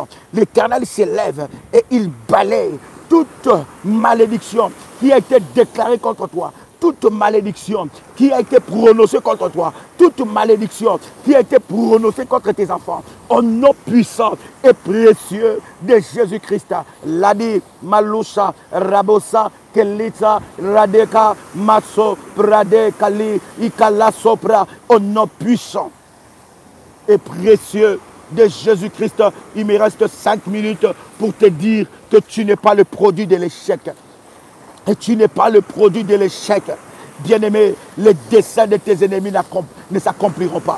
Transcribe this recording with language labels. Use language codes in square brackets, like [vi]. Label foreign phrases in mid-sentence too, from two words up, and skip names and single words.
[fr] L'Éternel s'élève et il balaye toute malédiction qui a été déclarée contre toi, toute malédiction qui a été prononcée contre toi, toute malédiction qui a été prononcée contre tes enfants, au nom puissant et précieux de Jésus-Christ. Ladi, Malusha, Rabosa, Kelita, Radeka, Maso, Prade, Kali, Ikala Sopra, au nom puissant et précieux de Jésus-Christ. Il me reste 5 minutes pour te dire que tu n'es pas le produit de l'échec. Et tu n'es pas le produit de l'échec. Bien-aimé, les desseins de tes ennemis ne s'accompliront pas.